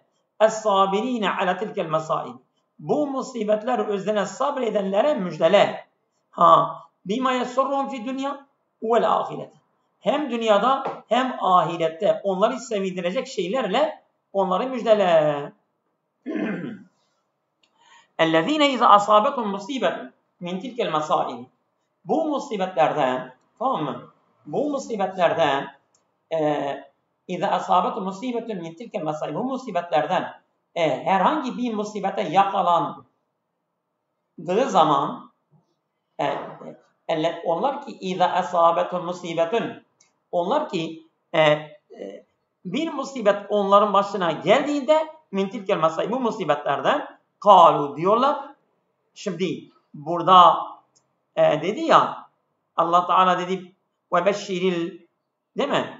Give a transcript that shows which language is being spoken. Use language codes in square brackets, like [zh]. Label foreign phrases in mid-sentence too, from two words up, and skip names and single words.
[ar] الصابرين على تلك المصائب. [tr] Bu musibetler özlerine sabredenlere müjdele. [ar] بما يسرهم في دنيا والآخرة. [tr] Hem dünyada hem ahirette onları sevindirecek şeylerle onları müjdele. [ar] اَلَّذ۪ينَ اِذَا أَصَابَتُمْ مُصِيبَةٌ مِنْ تِلْكَ الْمَصَائِبِ. [tr] Bu musibetlerden, tamam mı? [ar] Bu musibetlerden اِذَا أَصَابَتُمْ مُصِيبَةٌ مِنْ تِلْكَ الْمَصَائِبِ. [tr] Bu musibetlerden herhangi bir musibete yakalandığı zaman, onlar ki [ar] اِذَا أَصَابَتُمْ مُصِيبَةٌ, [tr] onlar ki bir musibet onların başına geldiğinde [ar] من تلك المصائب, [tr] bu musibetlerden kalu diyorlar. Şimdi burada dedi ya, Allah Teala dedi [ar] وبشر, [tr] değil mi?